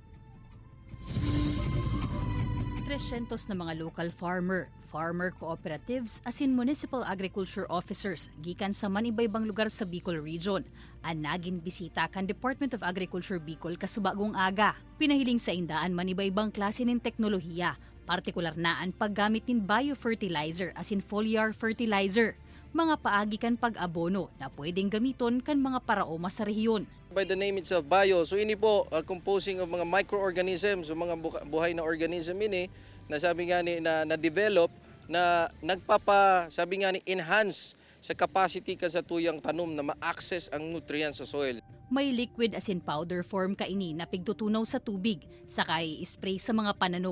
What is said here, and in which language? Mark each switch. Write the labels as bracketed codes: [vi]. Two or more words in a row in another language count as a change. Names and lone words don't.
[bik] 300 na mga [en] local farmer cooperatives [bik] asin [en] municipal agriculture officers [bik] gikan sa manibaybang lugar sa Bicol Region ang naging bisita kan Department of Agriculture Bicol kasubagong aga. Pinahiling sa indaan manibaybang klase nin teknolohiya, partikular na ang paggamit nin biofertilizer asin [en] foliar fertilizer, [bik] mga paagi kan pag-abono na pwedeng gamiton kan mga paraoma sa rehiyon. [en] By the name itself, bio. [bik] So ini po [en] composing of [bik] mga microorganisms, so mga buhay na organism ini na sabi nga ni na develop na sabi nga ni enhance sa capacity kan sa tuyang tanom na ma-access ang nutrients sa soil. May liquid asin [en] powder form [bik] kaini na pigtutunaw sa tubig saka i-spray sa mga pananom.